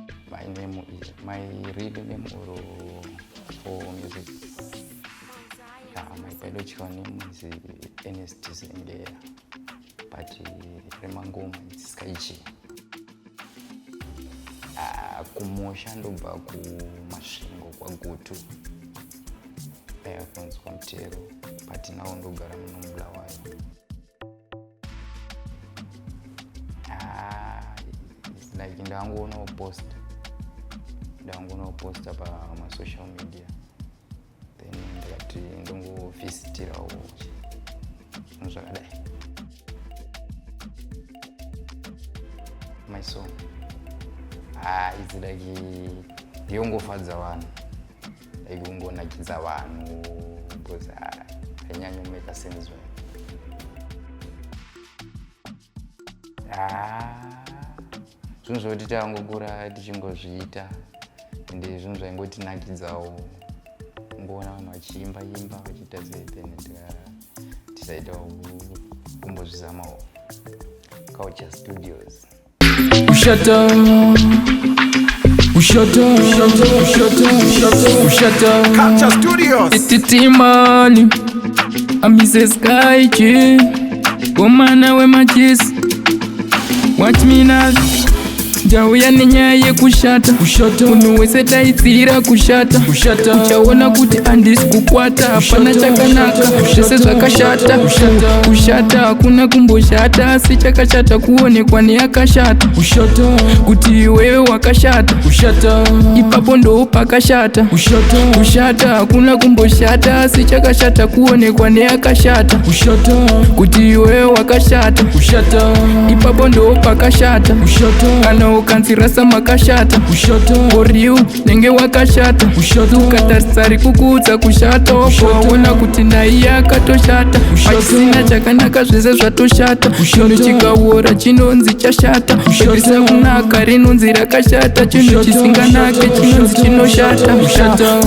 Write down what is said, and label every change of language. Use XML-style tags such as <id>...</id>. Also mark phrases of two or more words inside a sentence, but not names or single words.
<en>My name is, my real name or for music. Yeah, my biological name is Ernest Zengeya, but, uh, remangoma it's Sky G.</en> <sn>Ah, kumusha ndobva kuMasvingo kwaGutu. Eh, kunzi kwaMutero, but now ndogara muno muBulawayo.</sn> <en>Ah, it's like ndangoona post.</en> <sn>Ndangoona post apa masocial media. Then ndikati ndongovhesitirawo zvinhu zvakadai.</sn> <en>My song. Ah, it's like,</en> <sn>ndiyongofadza vanhu. Like, kungonakidza vanhu, because, ah, hainyanya kumeka sense, right? Ah, zvinhu zvokuti tangokura tichingozviita. Ende zvinhu zvaingotinakidzawo. Kungoona vanhu vachiimba, imba, vachiita sei, then tika-, tisaitawo kumbozvizamawo. Culture Studios. Ushata. Ushata. Ushata. Ushata. Ushata. Culture Studios. Ititi mani.</sn> <en>I'm mister Sky G.</en> <sn>Komana wemajezi.</sn> <en>Watch me now.</en> <sn>Ndauya nenyaya yekushata. Kushata. Munhu wese taidzira kushata. Kushata. Uchaona kuti handisi kukwata. Hapana Kushata. chakanaka. Kushata. Zvese zvakashata. Kushata. Kushata hakuna kumboshata. Asi chakashata kuonekwa neakashata. Kushata. Kuti iwewe wakashata. Kushata. Ipapo ndo pakashata. Kushata. Kushata hakuna kumboshata. Asi chakashata kuonekwa neakashata. Kushata. Kuti iwewe wakashata. Kushata. Ipapo ndo pakashata. Kushata. Kana ukanzi rasa makashata. Kushata.</sn> <en>For you,</en> <sn>nenge wakashata. Kushata. Ukatarisa ari kukudza kushata. Kushata. Waona kuti naye akatoshata. Kushata. Pachisina chakanaka, zvese zvatoshata. Kushata. Chinhu chikaora chinonzi chashata. Kushata. Risina kunaka rinonzi rakashata. Chinhu Kushata. chisinganake Kushata. chinonzi chinoshata. Kushata.</sn>